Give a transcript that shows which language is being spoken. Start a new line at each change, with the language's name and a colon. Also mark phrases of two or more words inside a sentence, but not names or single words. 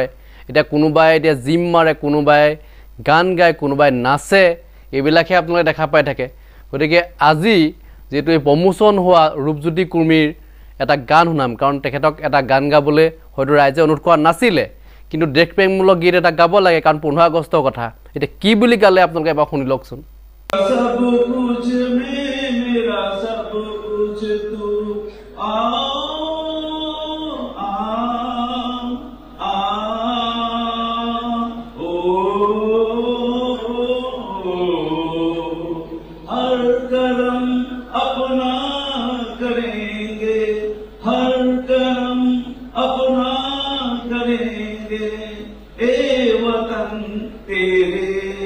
Assamese: এতিয়া কোনোবাই এতিয়া জিম মাৰে, কোনোবাই গান গায়, কোনোবাই নাচে, এইবিলাকহে আপোনালোকে দেখা পাই থাকে। গতিকে আজি যেটো এই প্ৰমোচন হোৱা ৰূপজ্যোতি কুৰ্মীৰ এটা গান শুনাম, কাৰণ তেখেতক এটা গান গাবলৈ হয়তো ৰাইজে অনুৰোধ কৰা নাছিলে, কিন্তু দেশপ্ৰেমমূলক গীত এটা গাব লাগে, কাৰণ 15 আগষ্টৰ কথা। এতিয়া কি বুলি গালে আপোনালোকে এবাৰ শুনি লওকচোন।
Hindi: सब कुछ में मेरा सब कुछ तू आओ आ आ ओ हर करम अपना करेंगे, हर करम अपना करेंगे, ए वतन तेरे